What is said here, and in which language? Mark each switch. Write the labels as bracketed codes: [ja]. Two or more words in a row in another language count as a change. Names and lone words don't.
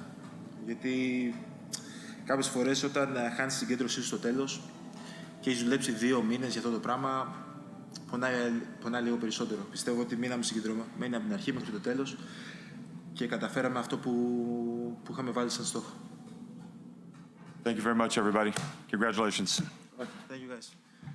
[el] Γιατί κάποιες φορές όταν χάνεις την συγκέντρωσή σου στο τέλος και έχεις δουλέψει 2 μήνες για αυτό το πράγμα, πονάει λίγο περισσότερο. Πιστεύω ότι μείναμε συγκεντρωμένοι από την αρχή μέχρι το τέλος και καταφέραμε αυτό που είχαμε βάλει σαν στόχο. [en] Thank you very much, everybody. Congratulations. Thank you, guys.